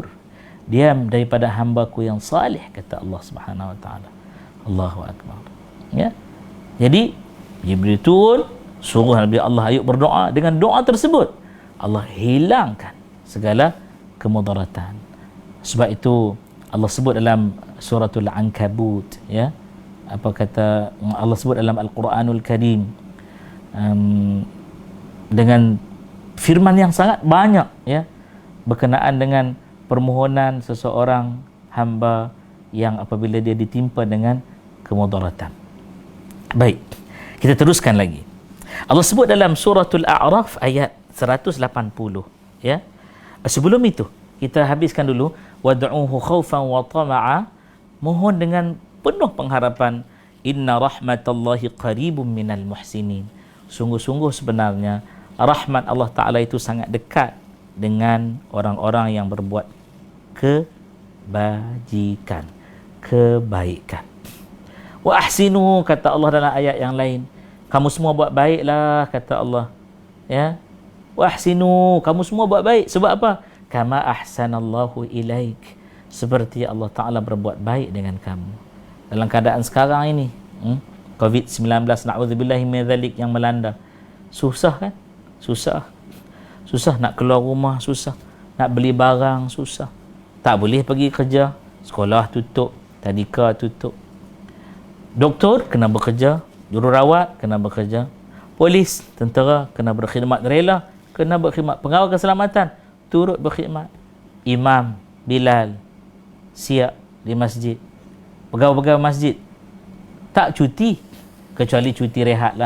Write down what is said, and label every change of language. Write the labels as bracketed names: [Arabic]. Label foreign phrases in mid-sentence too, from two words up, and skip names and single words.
[Malay] Dia daripada hambaku yang salih, kata [Arabic] الله سبحانه وتعالى. الله أكبر. Ya. [Malay] Jadi Jibril turun, suruh Nabi Allah Ayub berdoa. Dengan doa tersebut Allah hilangkan segala kemudaratan. Sebab itu Allah sebut dalam suratul Ankabut, ya. Apa kata Allah sebut dalam Al-Quranul Karim, dengan firman yang sangat banyak, ya, berkenaan dengan permohonan seseorang hamba yang apabila dia ditimpa dengan kemudaratan. Baik, kita teruskan lagi. Allah sebut dalam suratul A'raf ayat 180, ya. Sebelum itu kita habiskan dulu [Arabic] وادعوه خوفا وطمعا, [Malay] mohon dengan penuh pengharapan, [Arabic] إن رحمت الله قريب من المحسنين. [Malay] Sungguh-sungguh sebenarnya rahmat [Arabic] الله تعالى [Malay] itu sangat dekat dengan orang-orang yang berbuat kebajikan, kebaikan. [Arabic] وأحسنوا, [Malay] kata Allah dalam ayat yang lain, kamu semua buat baiklah, kata Allah, ya. [Arabic] وأحسنوا, [Malay] kamu semua buat baik. Sebab apa? [Arabic] كما أحسن الله إليك, [Malay] seperti [Arabic] الله تعالى [Malay] berbuat baik dengan kamu. Dalam keadaan sekarang ini, COVID-19, [Arabic] نعوذ بالله من ذلك, [Malay] yang melanda, susah kan? Susah nak keluar rumah, susah nak beli barang, susah. Tak boleh pergi kerja, sekolah tutup, tadika tutup, doktor kena bekerja, jururawat kena bekerja, polis, tentera kena berkhidmat rela, kena berkhidmat, pengawal keselamatan turut berkhidmat, imam Bilal siap di masjid, pegawai-pegawai masjid tak cuti kecuali cuti rehat lah.